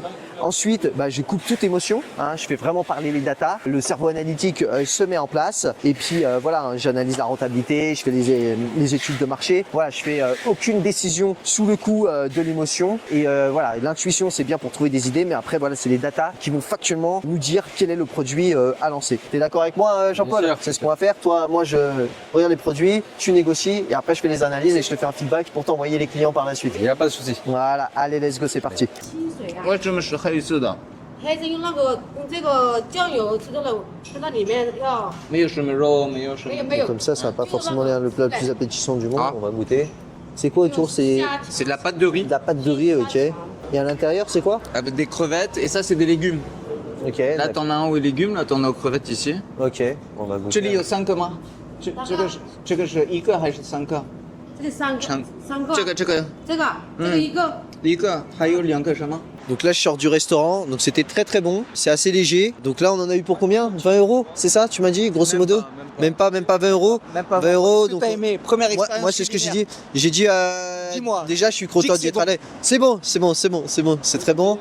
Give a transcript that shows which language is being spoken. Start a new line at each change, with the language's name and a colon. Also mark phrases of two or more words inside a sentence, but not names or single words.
French: Ensuite je coupe toute émotion, je fais vraiment parler les datas, le cerveau analytique se met en place et puis voilà, j'analyse la rentabilité, je fais les études de marché, voilà, je fais aucune décision sous le coup de l'émotion et voilà, l'intuition c'est bien pour trouver des idées mais après voilà, c'est les datas qui vont factuellement nous dire quel est le produit à lancer. T'es d'accord avec moi Jean-Paul? C'est ce qu'on va faire. Toi, moi je regarde les produits, tu négocies et après je fais les analyses et je te fais un feedback pour t'envoyer les clients par la suite. Il n'y a pas de souci. Voilà, allez
English: let's go,
French: c'est parti.
Chinese: 为什么是黑色的？黑子用这个酱油吃到里面要没有什么肉，没有什么。没有
French: Comme ça n'a pas forcément l'air le plat le plus appétissant du monde, on va goûter. C'est quoi autour? C'est C'est de la pâte de riz de la pâte de riz, ok. Et à l'intérieur c'est quoi? avec des crevettes et ça c'est des légumes. Ok. Là d'accord. t'en as un aux légumes, là t'en as aux crevettes ici. Ok, on va
Chinese: 这里
French: goûter.
Chinese: 有3个吗？这个是1个还是3个？这里三个这个一个 1个，还有2个什么？
French: Donc là je sors du restaurant, donc c'était très bon, c'est assez léger. Donc là on en a eu pour combien? 20 €, c'est ça tu m'as dit grosso modo? Même pas 20 €. Même pas 20 €. Donc t'as aimé, première expérience. moi c'est ce que j'ai dit. J'ai dit Dis-moi. déjà je suis content Dis que d'y être c'est allé. C'est bon, c'est très bon.